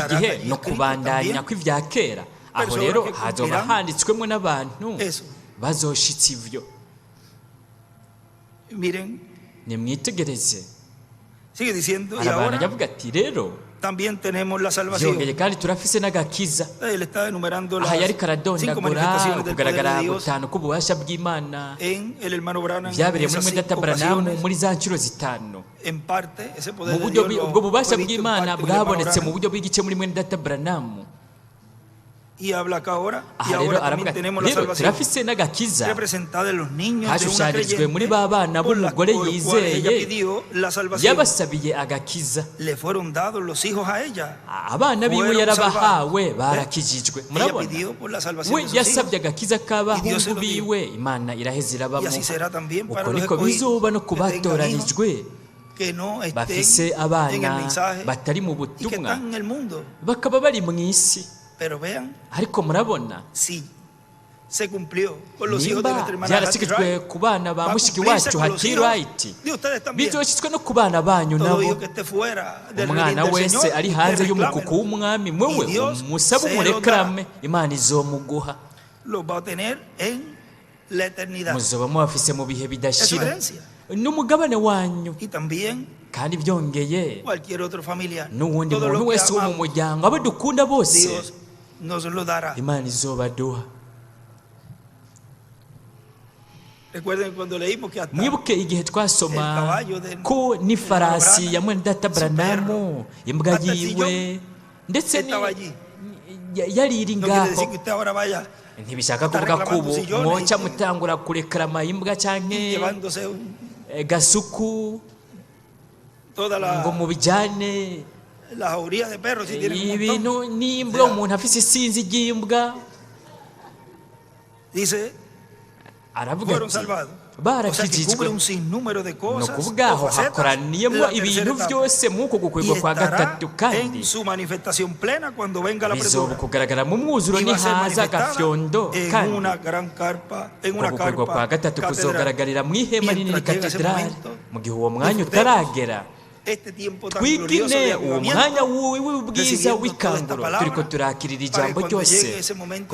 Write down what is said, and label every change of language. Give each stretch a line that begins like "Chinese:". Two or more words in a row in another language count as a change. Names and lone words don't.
Spanish: quedarán
Rundi: gihe
Spanish: allí no escritos
Rundi: kubandanya
Spanish: también,
Rundi: kw'ibya kera aho
Spanish: personas
Rundi: rero
Spanish: que
Rundi: hazoba
Spanish: cumplirán
Rundi: handitswemo n'abantu
Spanish: eso.
Rundi: bazoshitsa ivyo
Spanish: Miren,
Rundi: nimwitegereze
Spanish: sigue diciendo, y
Rundi: arabana
Spanish: ahora
Rundi: yavuga ati rero
Spanish: también tenemos la salvación.
Rundi: byongeye kandi turafise n'agakiza
Spanish: Él está enumerando
Rundi: aha
Spanish: las
Rundi: yariko 5 aradondagura
Spanish: manifestaciones del poder
Rundi: kugaragara
Spanish: de Dios
Rundi: gutanu k'ububasha bw'imana
Spanish: en el hermano Branham.
Rundi: vyabereye
Spanish: En
Rundi: muri
Spanish: esas
Rundi: mwenda 5 Branamu
Spanish: ocasiones,
Rundi: muri za nshuro zitanu
Spanish: en parte, ese poder
Rundi: mu
Spanish: de
Rundi: buryo
Spanish: Dios
Rundi: ubwo bubasha
Spanish: fue visto en
Rundi: bw'imana
Spanish: parte en el hermano
Rundi: bwabonetse mu
Spanish: Branham.
Rundi: buryo bw'igice muri mwenda Branamu
Spanish: Y habla acá ahora, y
Rundi: aha rero
Spanish: ahora
Rundi: aravuga
Spanish: también
Rundi: ati
Spanish: tenemos la
Rundi: rero
Spanish: salvación
Rundi: turafise n'agakiza
Spanish: representada en los niños de una
Rundi: hashushanijwe muri
Spanish: creyente,
Rundi: ba bana
Spanish: por la
Rundi: b'umugore
Spanish: cual ella
Rundi: yizeye
Spanish: pidió la salvación.
Rundi: yabasabiye agakiza
Spanish: Le fueron dados los hijos a ella.
Rundi: abana biwe
Spanish: Fueron
Rundi: yarabahawe
Spanish: salvados.
Rundi: barakijijwe
Spanish: Ella
Rundi: murabona
Spanish: pidió por la salvación
Rundi: we
Spanish: de sus hijos.
Rundi: yasabye agakiza
Spanish: Y Dios
Rundi: k'abahungu
Spanish: se lo dio.
Rundi: biwe imana iraheze
Spanish: Y
Rundi: irabamuha
Spanish: así será también para
Rundi: uko
Spanish: los
Rundi: niko
Spanish: escogidos
Rundi: bizoba no ku
Spanish: que tengan hijos
Rundi: batoranijwe
Spanish: que no
Rundi: bafise
Spanish: estén en el
Rundi: abana
Spanish: mensaje
Rundi: batari mu
Spanish: y que
Rundi: butumwa
Spanish: están en el mundo.
Rundi: bakaba bari mu isi
Spanish: Pero vean,
Rundi: ariko murabona
Spanish: si se cumplió con los hijos de
Rundi: nimba
Spanish: nuestra hermana Hattie
Rundi: byarashyizwe Wright, ku bana ba
Spanish: va a
Rundi: mushiki
Spanish: cumplirse
Rundi: wacu
Spanish: con los
Rundi: Hattie
Spanish: hijos
Rundi: Wright
Spanish: de ustedes también.
Rundi: bizoshyitswe no ku bana banyu
Spanish: Todo
Rundi: nabo
Spanish: hijo que esté fuera del
Rundi: umwana
Spanish: redil del
Rundi: wese
Spanish: Señor,
Rundi: ari
Spanish: usted
Rundi: hanze
Spanish: reclámelo.
Rundi: y'umukuku w'umwami mwewe
Spanish: Y Dios
Rundi: umusabe
Spanish: se lo
Rundi: umurekarame imana izomuguha
Spanish: Los va a tener en la eternidad.
Rundi: muzoba mubafise mu bihe
Spanish: Es su
Rundi: bidashira
Spanish: herencia.
Rundi: n'umugabane wanyu
Spanish: Y también
Rundi: kandi byongeye
Spanish: cualquier otro familiar.
Rundi: n'uwundi
Spanish: Todo
Rundi: muntu
Spanish: lo que
Rundi: wese wo mu
Spanish: amamos,
Rundi: muryango abo dukunda bose
Spanish: Dios nos lo dará.
Rundi: imana izobaduha
Spanish: Recuerden cuando leímos que hasta
Rundi: mwibuke igihe twasoma
Spanish: El caballo de-
Rundi: ko n'ifarasi Branham, ya mwene data
Spanish: su
Rundi: Branamu imbwa
Spanish: hasta el
Rundi: yiwe ndetse
Spanish: estaba allí.
Rundi: yari iri
Spanish: No quiere
Rundi: ngaho
Spanish: decir que usted ahora vaya
Rundi: ntibishaka
Spanish: está
Rundi: kuvuga ko
Spanish: reclamando
Rundi: ubu
Spanish: sillones
Rundi: mwoca
Spanish: y-
Rundi: mutangura kurekarama imbwa canke
Spanish: llevándose
Rundi: gasuku
Spanish: toda
Rundi: ngo mubijyane
Spanish: la jauría de perros si tienen un montón.
Rundi: ibintu n'imbwa umuntu afise isinzi ry'imbwa
Spanish: Dice,
Rundi: aravuga
Spanish: fueron
Rundi: ati
Spanish: salvados. O sea que
Rundi: barakijijwe
Spanish: cubre un sinnúmero de
Rundi: ni
Spanish: cosas
Rundi: ukuvuga
Spanish: o
Rundi: aho
Spanish: facetas de
Rundi: hakoraniyemo
Spanish: la tercera
Rundi: ibintu
Spanish: etapa.
Rundi: byose mw'uko
Spanish: Y
Rundi: gukwegwa kwa
Spanish: estará
Rundi: gatatu kandi
Spanish: en su manifestación plena cuando venga la
Rundi: bizoba
Spanish: apertura.
Rundi: kugaragara mu mwuzuro
Spanish: Y va a ser
Rundi: nihaza
Spanish: manifestada
Rundi: agafyondo
Spanish: en
Rundi: kandi
Spanish: una gran carpa, en
Rundi: uko
Spanish: una
Rundi: gukwegwa kwa
Spanish: carpa
Rundi: gatatu
Spanish: catedral.
Rundi: kuzogaragarira mu ihema rinini
Spanish: Mientras llega ese
Rundi: katedrali
Spanish: momento,
Rundi: mu gihe uwo mwanya
Spanish: disfrutemos
Rundi: utaragera
Spanish: este tiempo tan glorioso
Rundi: twigine
Spanish: de
Rundi: uwo mwanya
Spanish: avivamiento,
Rundi: w'ubwiza
Spanish: recibiendo
Rundi: w'ikanguro
Spanish: toda esta
Rundi: turiko
Spanish: palabra,
Rundi: turakirira
Spanish: para que
Rundi: ijambo
Spanish: cuando
Rundi: ryose
Spanish: llegue ese momento de